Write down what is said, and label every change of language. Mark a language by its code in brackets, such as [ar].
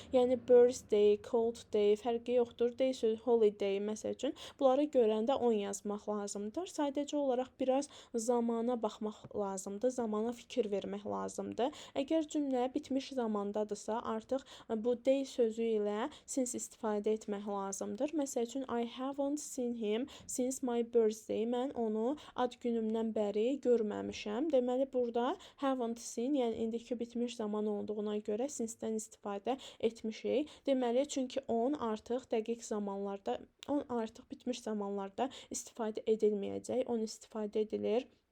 [az] Yəni birthday, cold day fərqi yoxdur. Day sözü holiday məsəl üçün. Bunları görəndə on yazmaq lazımdır. Sadəcə olaraq biraz zamana baxmaq lazımdır. Zamana fikir vermək lazımdır. Əgər cümlə bitmiş zamandadırsa, artıq bu day sözü ilə since istifadə etmək lazımdır. Məsəl üçün, [en] I haven't seen him since my birthday. [az] Mən onu ad günümdən bəri görməmişəm. Deməli, burada haven't seen, yəni indiki bitmiş zaman olduğuna görə since-dən istifadə etmişik. Deməli, çünki on artıq dəqiq zamanlarda, on artıq bitmiş zamanlarda istifadə edilməyəcək. On istifadə edilir